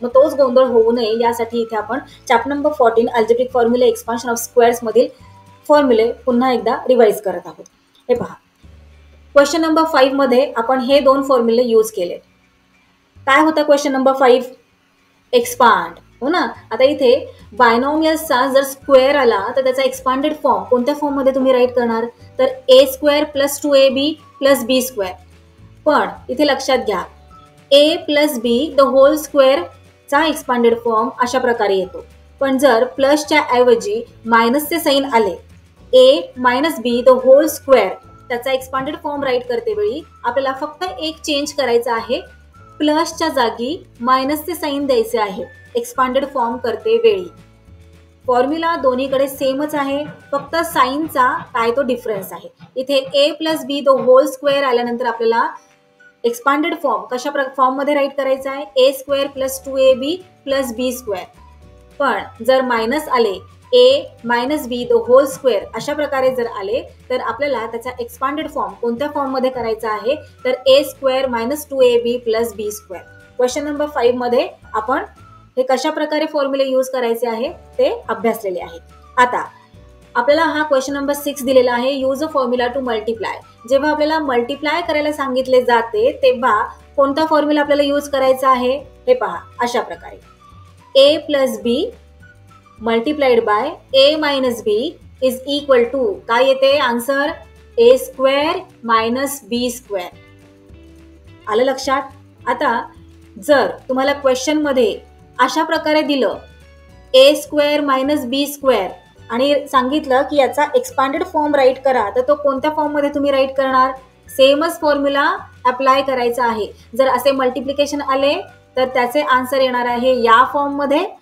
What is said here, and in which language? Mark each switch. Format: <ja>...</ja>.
<mr>मग तोच गोंधळ होऊ नये यासाठी इथे आपण chapter number 14 algebraic फॉर्म्युले expansion of squares मधील फॉर्म्युले पुन्हा एकदा रिवाइज करत आहोत. हे पहा, क्वेश्चन नंबर 5 मध्ये आपण हे दोन फॉर्म्युले यूज केले. काय होता क्वेश्चन नंबर 5? एक्सपांड, हो ना. आता इथे बायनॉमियल्सचा जर स्क्वेअर आला तर त्याचा एक्सपांडेड फॉर्म कोणत्या फॉर्ममध्ये तुम्ही राईट करणार?</mr> <en>तर A square plus 2ab plus B square.</en> <mr>पण इथे लक्षात घ्या, ए plus be the hole स्क्वेअरचा expanded form अशा प्रकारे येतो. पण जर प्लसच्या ऐवजी मायनसचे साईन आले, ए minus be the hole square, त्याचा एक्सपांडेड फॉर्म राईट करते वेळी आपल्याला फक्त एक चेंज करायचा आहे. प्लसच्या जागी मायनसचे साईन द्यायचे आहे एक्सपांडेड फॉर्म करते वेळी. फॉर्म्युला दोन्हीकडे सेमच आहे, फक्त साईनचा काय तो डिफरन्स आहे. इथे ए plus be the hole square आल्यानंतर आपल्याला एक्सपांडेड फॉर्म कशा फॉर्ममध्ये राईट करायचा आहे?</mr> <en>A square plus 2ab plus B square.</en> <mr>पण जर मायनस आले, ए minus be the hole square अशा प्रकारे जर आले तर आपल्याला त्याचा एक्सपांडेड फॉर्म कोणत्या फॉर्ममध्ये करायचा आहे?</mr> <en>तर A square minus 2ab plus B square.</en> <mr>क्वेश्चन नंबर 5 मध्ये आपण हे कशा प्रकारे फॉर्म्युले यूज करायचे आहे ते अभ्यासलेले आहे. आता आपल्याला हा क्वेश्चन नंबर 6 दिलेला आहे,</mr> <en>Use a formula to multiply.</en> <mr>जेव्हा आपल्याला मल्टिप्लाय करायला सांगितले जाते तेव्हा कोणता फॉर्म्युला आपल्याला यूज करायचा आहे? हे पहा, अशा प्रकारे</mr> <en>A plus B multiplied by A minus B is equal to</en> <mr>काय येते</mr> <en>Answer? A square minus B square.</en> <mr>आलं लक्षात? आता जर तुम्हाला क्वेश्चन मध्ये अशा प्रकारे दिलं ए स्क्वेअर मायनस बी स्क्वेअर आणि सांगितलं की याचा एक्सपांडेड फॉर्म राईट करा, तर तो कोणत्या फॉर्ममध्ये तुम्ही राईट करणार? सेमच फॉर्म्युला अप्लाय करायचा आहे. जर असे मल्टिप्लिकेशन आले तर त्याचे आन्सर येणार आहे या फॉर्ममध्ये.</mr>